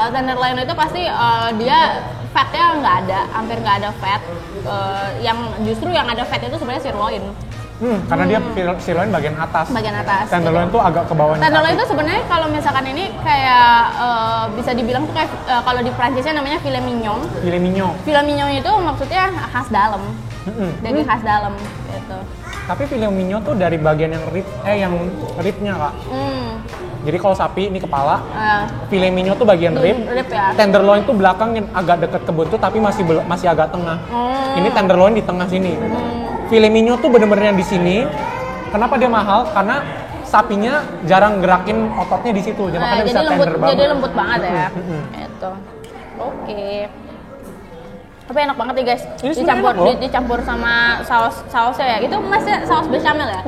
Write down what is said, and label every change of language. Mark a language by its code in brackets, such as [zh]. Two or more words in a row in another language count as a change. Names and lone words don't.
[id] Kalau tenderloin itu pasti dia fatnya nggak ada, hampir nggak ada fat. Yang justru yang ada fat itu sebenarnya sirloin, Karena dia sirloin bagian atas. bagian atas. Tenderloin tuh agak ke bawahnya. Tenderloin itu sebenarnya kalau misalkan ini kayak bisa dibilang tuh kayak kalau di Prancisnya namanya [fr] filet mignon. Filet mignon. Filet mignon [id] itu maksudnya khas dalam, daging khas dalam gitu. Tapi [fr] filet mignon [id] tuh dari bagian yang ribnya Kak. Jadi kalau sapi ini kepala, [fr] filet mignon [id] tuh bagian rib. Rib ya. Tenderloin tuh belakang yang agak deket ke buntut tapi masih agak tengah. Ini tenderloin di tengah sini. [fr] Filet mignon [id] tuh bener-bener yang di sini. Kenapa dia mahal? Karena sapinya jarang gerakin ototnya di situ, jadi makanya bisa tender banget. Jadi lembut banget ya. Itu. Oke. Tapi enak banget nih guys. Ini sebenarnya enak loh. Dicampur sama sausnya ya. Itu masih saus bechamel ya?